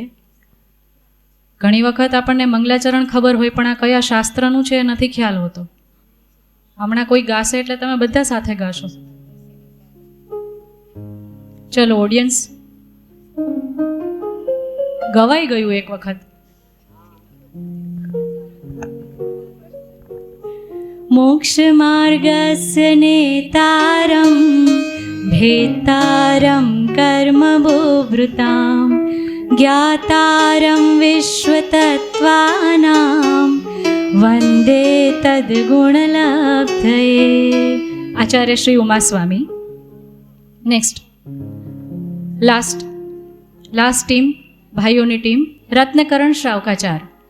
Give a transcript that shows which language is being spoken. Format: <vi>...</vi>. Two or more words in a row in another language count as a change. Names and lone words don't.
<gu>ઘણી વખત આપણને મંગલાચરણ ખબર હોય પણ આ કયા શાસ્ત્રનું છે એ નથી ખ્યાલ હોતો. હમણાં કોઈ ગાશે એટલે તમે બધા સાથે ગાશો. ચલો ઓડિયન્સ, ગવાઈ ગયું એક વખત.</gu> <sa>मोक्षमार्गस्य नेतारं भेत्तारं कर्मभूभृतां ज्ञातारं विश्वतत्त्वानां वन्दे तद्गुणलब्धये.</sa> <gu>આચાર્ય શ્રી ઉમાસ્વામી.</gu> <en>next last team,</en> <gu>ભાઈઓની ટીમ. રત્નકરણ શ્રાવકાચાર.</gu>